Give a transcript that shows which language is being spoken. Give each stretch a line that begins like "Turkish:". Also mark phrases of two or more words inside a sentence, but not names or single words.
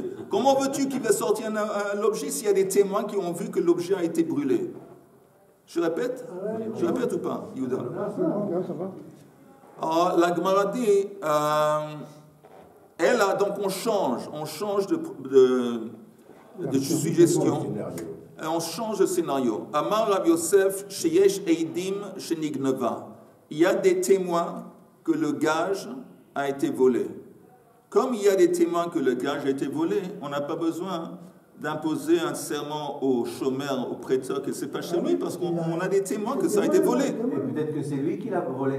French: Comment veux-tu qu'il va sortir l'objet s'il y a des témoins qui ont vu que l'objet a été brûlé? Je répète? Je répète ou pas, Yehuda? Alors, la Gemara dit, donc on change de suggestion, et on change de scénario.
Hebrew: אמר רב יוסף, שיש עדים שנגנבה.
French: Il y a des témoins que le gage a été volé. Comme il y a des témoins que le gage a été volé, on n'a pas besoin d'imposer un serment au chômeur, au prêteur, que ce n'est pas chez lui, parce qu'on a des témoins que ça a été volé. Et peut-être que c'est lui qui l'a volé.